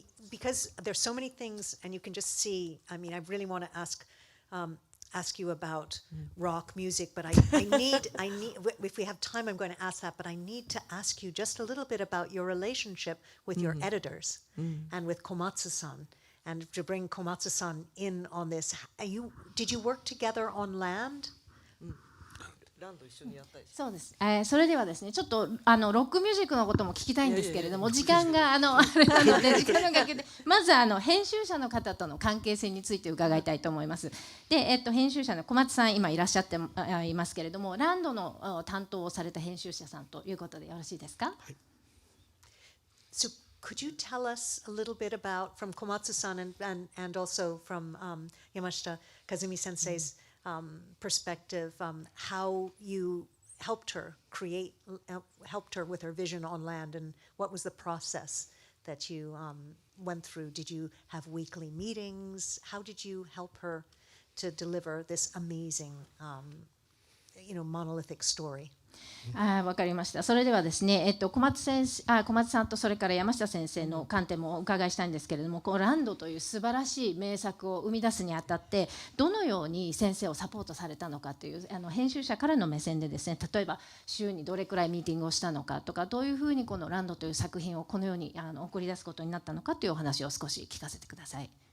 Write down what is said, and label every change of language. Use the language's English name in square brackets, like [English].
[English] Because there's so many things, and you can just see. I mean, I really want to ask you about rock music, but I need. If we have time, I'm going to ask that. But I need to ask you just a little bit about your relationship with your editors and with Komatsu-san, and to bring Komatsu-san in on this. Did you work together on land? [Japanese] そうです。それではですね、ちょっとロックミュージックのことも聞きたいんですけれども、時間があれなので時間の関係で、まず編集者の方との関係性について伺いたいと思います。で、編集者の小松さん今いらっしゃっていますけれども、ランドの担当をされた編集者さんということでよろしいですか？はい。 [English] So could you tell us a little bit about from Komatsu-san and also from Yamashita Kazumi Sensei's perspective, how you helped her with her vision on land, and what was the process that you went through? Did you have weekly meetings? How did you help her to deliver this amazing, monolithic story? [Japanese] わかりました。それではですね、小松さんとそれから山下先生の観点もお伺いしたいんですけれども、ランドという素晴らしい名作を生み出すにあたってどのように先生をサポートされたのかという編集者からの目線でですね、例えば週にどれくらいミーティングをしたのかとか、どういうふうにこのランドという作品をこのように送り出すことになったのかというお話を少し聞かせてください。